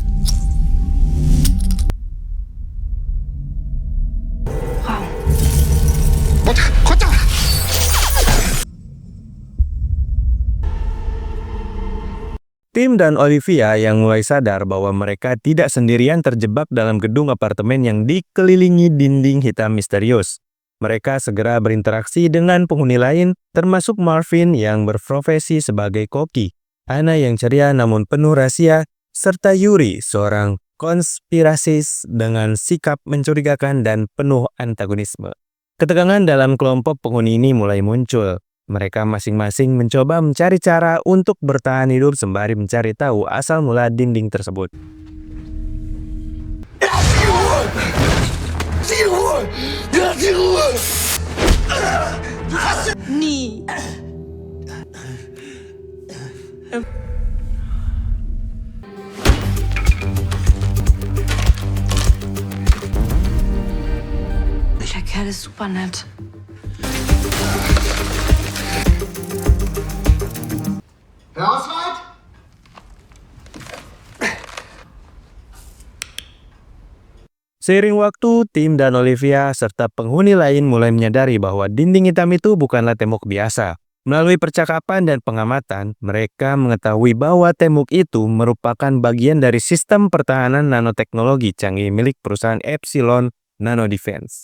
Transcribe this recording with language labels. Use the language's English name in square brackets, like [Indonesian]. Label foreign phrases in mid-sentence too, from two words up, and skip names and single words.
[German] Raum. Runter! Runter! [Indonesian] Tim dan Olivia yang mulai sadar bahwa mereka tidak sendirian terjebak dalam gedung apartemen yang dikelilingi dinding hitam misterius. Mereka segera berinteraksi dengan penghuni lain, termasuk Marvin yang berprofesi sebagai koki, Anna yang ceria namun penuh rahasia, serta Yuri, seorang konspirasis dengan sikap mencurigakan dan penuh antagonisme. Ketegangan dalam kelompok penghuni ini mulai muncul. mereka masing-masing mencoba mencari cara untuk bertahan hidup sembari mencari tahu asal mula dinding tersebut. [German] Die Ruhe! Ja, die Ruhe! Nie. Der Kerl ist super nett. Herr Oswald? [Indonesian] Seiring waktu, Tim dan Olivia serta penghuni lain mulai menyadari bahwa dinding hitam itu bukanlah tembok biasa. Melalui percakapan dan pengamatan, mereka mengetahui bahwa tembok itu merupakan bagian dari sistem pertahanan nanoteknologi canggih milik perusahaan Epsilon Nano Defense.